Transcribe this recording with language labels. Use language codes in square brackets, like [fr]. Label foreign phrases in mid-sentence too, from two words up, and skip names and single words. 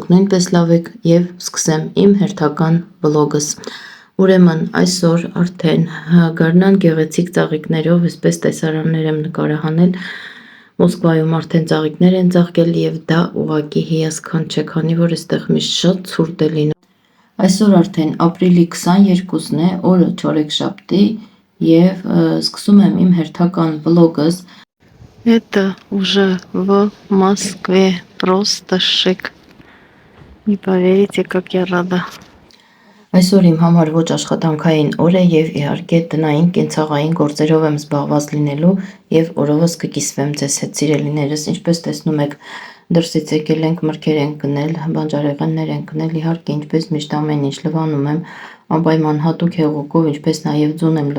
[hy] նույնպես լավ եք և սկսեմ իմ հերթական վլոգս։ Ուրեմն այսօր արդեն գարնան գեղեցիկ ծաղիկներով այսպես տեսարաններ եմ նկարահանել, Մոսկվայում արդեն ծաղիկներ են ծաղկել և դա ուղղակի հիասքանչ չէ, քանի որ այստեղ միշտ շատ ցուրտ է լինում։ Այսօր արդեն ապրիլի 22-ն է, օրը չորեքշաբթի և սկսում եմ իմ հերթական վլոգս։ [ru] Это уже в Москве, просто шик. Не поверите, как я рада. [hy] Այսօր իմ համար ոչ աշխատանքային օր է և իհարկե տնային կենցաղային գործերով եմ զբաղված լինելու և օրովս կկիսվեմ ձեզ հետ սիրելիներս, ինչպես տեսնում եք դրսից եկել ենք, մրգեր ենք գնել, բանջարեղեններ ենք գնել, իհարկե ինչպես միշտ ամեն ինչ լվանում եմ անպայման հատուկ հեղուկով, ինչպես նաև ձուն եմ